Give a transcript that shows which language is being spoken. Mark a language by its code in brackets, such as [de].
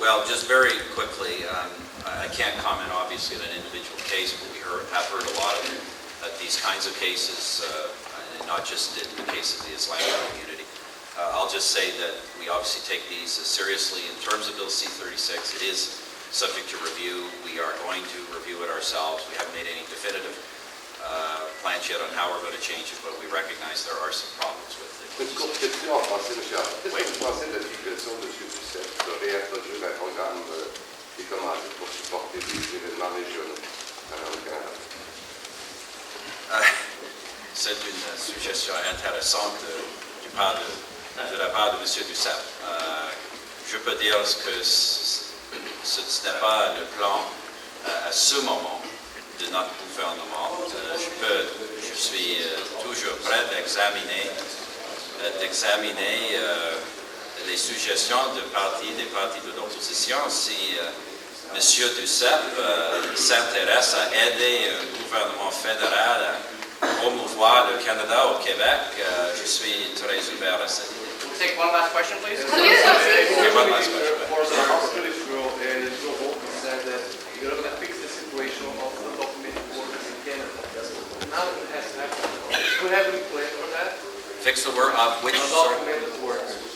[en] Well, just very quickly, I can't comment obviously on an individual case, but we have heard a lot of these kinds of cases, not just in the case of the Islamic community. I'll just say that we obviously take these seriously. In terms of Bill C-36, it is subject to review. We are going to review it ourselves. We haven't made any definitive plans yet on how we're going to change it, but we recognize there are some problems with it. [fr] Une courte question en français, monsieur. Qu'est-ce que vous pensez de la figuration de M. Duceppe de réintroduire un programme qui est commandé pour supporter des événements régionaux au Canada? C'est une suggestion intéressante de la part de M. Duceppe. Je peux dire que ce n'est pas le plan à ce moment de notre gouvernement. Je suis toujours prêt d'examiner les suggestions des partis de l'opposition. Si M. Duceppe s'intéresse à aider un gouvernement fédéral à promouvoir le Canada au Québec, je suis très ouvert à cette idée. [en] We'll take one last question, please. Okay, one last question. For the Harper rule, and Joe Bolton said that you're going to fix the situation of the undocumented workers in Canada. Now it has happened. Do you have any plan for that? Fix the word of which? Undocumented workers.